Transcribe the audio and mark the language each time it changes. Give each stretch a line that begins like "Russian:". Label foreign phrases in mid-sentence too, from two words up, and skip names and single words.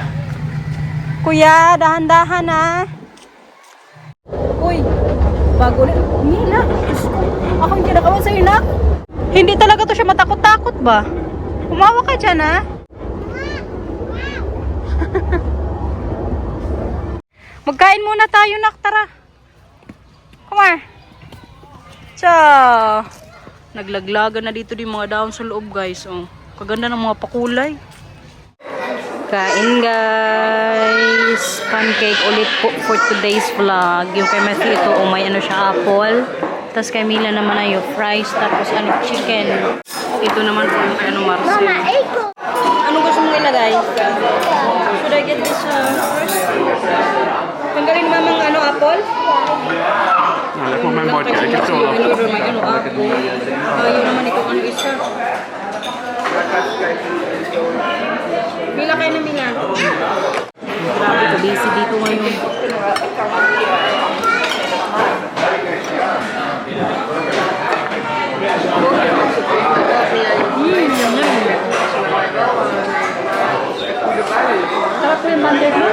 Filipino: Kuya, dahan-dahan ah. Uy, bago na. Mila, ako yung kinakawan sa'yo na. Hindi talaga to siya matakot-takot ba? Umawa ka dyan ha. Magkain muna tayo nak, tara.
English: Come on. Cha.
Filipino: Naglaglagan na dito din mga dahon sa loob guys. Oh. Kaganda ng mga pakulay. Kain guys. Pancake ulit po
English: for today's vlog.
Filipino: Yung kay Matthew ito, may siya apple. Tapos kay Mila naman ay yung fries. Tapos chicken. Ito naman po yung kay Marcel. Anong gusto mong ilagay?
English: Should I get this first?
Filipino: Tanggalin mo mamang apple?
Dutch: Nou, leg maar mijn bordje. Ik heb zo al.
Filipino: Apple. Yun naman itong isa. Mila kayo na Mila. Grabe ka busy dito ngayon. Sarap po yung banded mo?